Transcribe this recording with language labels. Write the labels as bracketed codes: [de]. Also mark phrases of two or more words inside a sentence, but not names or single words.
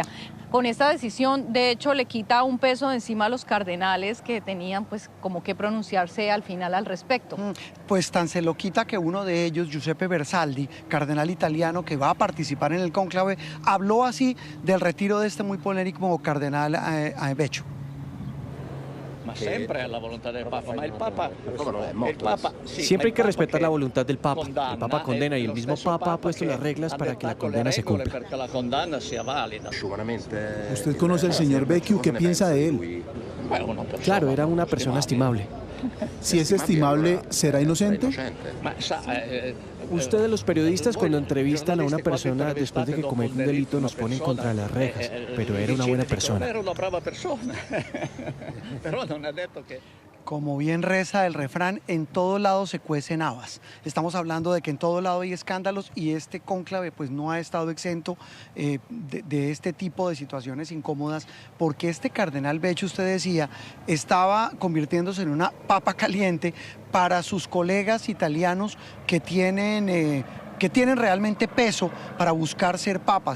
[es] Con esta decisión, de hecho, le quita un peso de encima a los cardenales que tenían pues como que pronunciarse al final al respecto. Pues tan se lo quita que uno de ellos, Giuseppe Bersaldi, cardenal italiano que va a participar en el cónclave, habló así del retiro de este muy polémico cardenal Beccio. [it] Ma sempre la volontà del Papa, ma il Papa sì, [es] siempre hay que respetar la voluntad del Papa. [it] condanna, [es] El Papa condena y el [it] lo [es] mismo [it] stesso [es] Papa ha puesto [it] che [es] las reglas [it] ha [es] para que la [it] dettato le [es] condena se [it] regole [es] cumpla. [it] perché la condanna sia valida. [es] Usted conoce al señor Beccio, ¿qué piensa de él? [it] Beh, una persona [es] Claro, era una persona estimable. Si es estimable, ¿será inocente? [it] Ma sa, [es] Ustedes los periodistas cuando entrevistan a una persona después de que comete un delito nos ponen contra las rejas, pero era una buena persona. [it] Era una brava persona. Però non ha detto che [es] Como bien reza el refrán, en todo lado se cuecen habas. Estamos hablando de que en todo lado hay escándalos y este cónclave pues no ha estado exento de este tipo de situaciones incómodas, porque este cardenal Beccio, usted decía, estaba convirtiéndose en una papa caliente para sus colegas italianos que tienen realmente peso para buscar ser papas.